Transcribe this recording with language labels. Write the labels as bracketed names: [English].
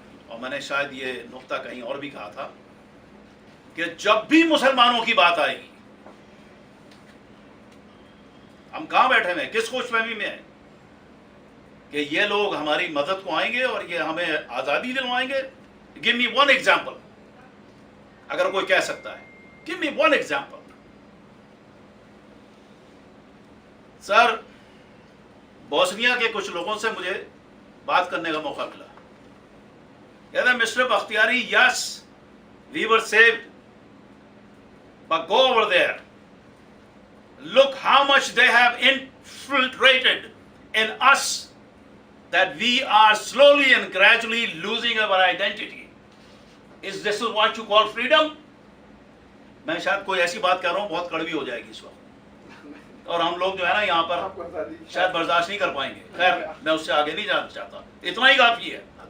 [Hindi] और मैंने शायद ये नुक्ता कहीं और भी कहा था कि जब भी मुसलमानों की बात आएगी, हम कहाँ बैठे हुए हैं, किस खुशफहमी में हैं कि ये लोग हमारी मदद को आएंगे और ये हमें आज़ादी दिलवाएंगे। [English] give me one example, [Hindi] अगर कोई कह सकता है, [English] Give me one example. [Hindi] Sir, Bosnia के कुछ लोगों से मुझे बात करने का मौका मिला। कहते [English] Mister Bakhtiari, yes we were saved, but go over there, look how much they have infiltrated in us, that we are slowly and gradually losing our identity. Is this what you call freedom? [Hindi] मैं शायद कोई ऐसी बात कर रहा हूँ बहुत कड़वी हो जाएगी इस वक्त, और हम लोग जो है ना यहाँ पर शायद बर्दाश्त नहीं कर पाएंगे। खैर, मैं उससे आगे नहीं जाना चाहता, इतना ही काफी है।